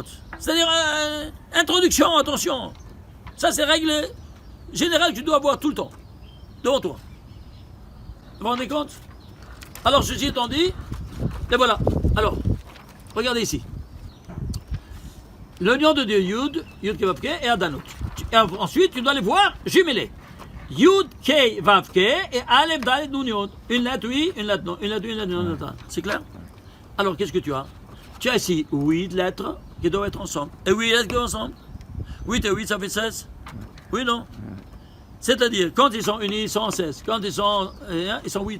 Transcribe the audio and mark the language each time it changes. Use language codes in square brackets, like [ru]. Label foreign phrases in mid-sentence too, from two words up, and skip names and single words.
[fr] C'est-à-dire, introduction, attention. Ça, c'est règle générale que tu dois avoir tout le temps, devant toi. Vous vous rendez compte? Alors, ceci étant dit, et voilà. Alors, regardez ici. Le nom de Dieu, [he] יוד, יוד קי ואו קי et Adanut. [fr] Et ensuite, tu dois les voir jumelés. [he] יוד קי ואו קי et אלף דלת נון יוד. [fr] Une lettre oui, une lettre non. Une lettre oui, une lettre non. C'est clair? Alors, qu'est-ce que tu as? Tu as ici 8 lettres qui doivent être ensemble. Et 8 lettres qui sont ensemble. 8 et 8, ça fait 16. Oui, non? C'est-à-dire, quand ils sont unis, ils sont en 16. Quand ils sont 8.